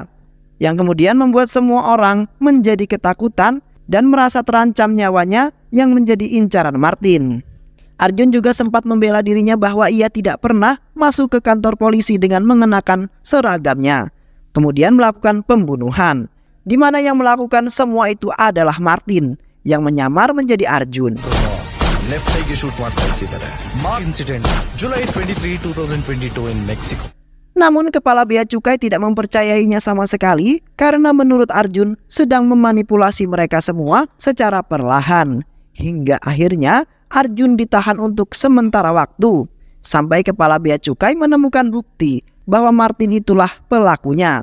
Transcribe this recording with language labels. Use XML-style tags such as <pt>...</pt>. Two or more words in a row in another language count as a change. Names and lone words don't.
<id>Yang kemudian membuat semua orang menjadi ketakutan dan merasa terancam nyawanya yang menjadi incaran Martin. Arjun juga sempat membela dirinya bahwa ia tidak pernah masuk ke kantor polisi dengan mengenakan seragamnya, kemudian melakukan pembunuhan, di mana yang melakukan semua itu adalah Martin yang menyamar menjadi Arjun.</id> <en>left eyege</en> <kn>ಶೂಟ್ ಮಾಡಿ ಸಾಯಿಸಿದ್ದಾರೆ.</kn> <en>incident July 23, 2022 in Mexico.</en> <id>Namun Kepala Bea Cukai tidak mempercayainya sama sekali karena menurut Arjun sedang memanipulasi mereka semua secara perlahan. Hingga akhirnya Arjun ditahan untuk sementara waktu sampai Kepala Bea Cukai menemukan bukti bahwa Martin itulah pelakunya.</id>